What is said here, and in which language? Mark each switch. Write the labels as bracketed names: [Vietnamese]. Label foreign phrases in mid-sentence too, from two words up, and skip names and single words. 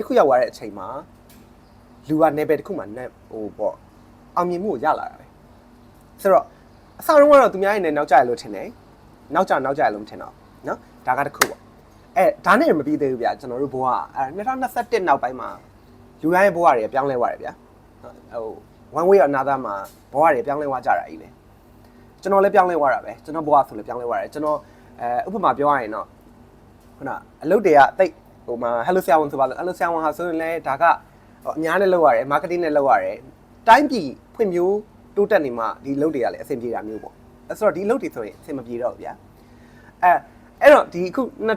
[Burmese] ခုရောက်သွားတဲ့အချိန်မှာလူက level တစ်ခုမှာဟိုပေါ့အောင်မြင်မှုကိုရလာတာပဲဆိုတော့အစတုန်းကတော့သူများရဲ့နောက်ကျရလို့ထင်တယ်နောက်ကျရလို့မထင်တော့နော်ဒါ ကတစ်ခုပေါ့ဒါနဲ့မပြီးသေးဘူးဗျာကျွန်တော်တို့ဘဝ2021နောက်ပိုင်းမှာလူတိုင်းရဲ့ဘဝတွေပြောင်းလဲသွားတယ်ဗျာဟို [English] one way or [Burmese] another မှာဘဝတွေပြောင်းလဲသွားကြတာကြီးလေကျွန်တော်လည်းပြောင်းလဲသွားတာပဲကျွန်တော်ဘဝဆိုလည်းပြောင်းလဲသွားတယ်ကျွန်တော်ဥပမာပြောရရင်တော့ခုနအလုပ်တွေကတိတ်ဟိုမှာ hello ဆရာဝန်ဆိုပါလို့ hello ဆရာဝန်ဟာဆိုရင်လည်းဒါကအများနဲ့လုပ်ရတယ် marketing နဲ့လုပ်ရတယ်တိုင်းပြည်ဖွံ့ဖြိုးတိုးတက်နေမှဒီလုပ်တွေကလည်းအဆင်ပြေတာမျိုးပေါ့ဆိုတော့ဒီလုပ်တွေဆိုရင်အဆင်မပြေတော့ဘူးဗျာအဲ့တော့ဒီအခု